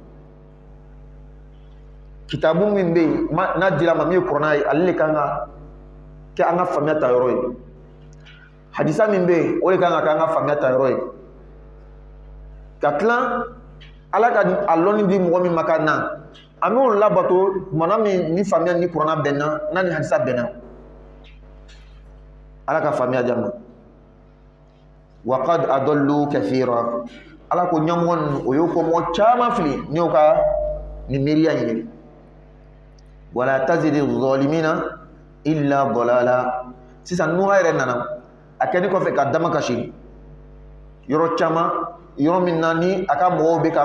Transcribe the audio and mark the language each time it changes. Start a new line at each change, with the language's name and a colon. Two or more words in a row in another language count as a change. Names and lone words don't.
Bambara: kitabu min bɛ yen n'a dira ma min ye kuranɛ ye ale de kan ka kɛ an ka faamuya ta yɔrɔ ye hadisa min bɛ yen o de kan ka kɛ an ka faamuya ta yɔrɔ ye ka tila ala ka a lɔnni di mɔgɔ min ma ka na an b'o labato tumana min ni faamuya ni kuranɛ bɛnna n'a ni hadisa bɛnna ala ka faamuya di an ma wa
Arabic: قد أضلوا كثيرا
Bambara: ala ko ɲɛmɔgɔ ninnu o y'o ko mɔgɔ caman fili ni y'o ka nin miiriya ɲini
Arabic: ولا تزد الظالمين إلا ضلالا
Bambara: sisan nuha yɛrɛ nana a kɛni kɔfɛ ka dama kasi yɔrɔ caman yɔrɔ min na ni a ka mɔgɔw bɛ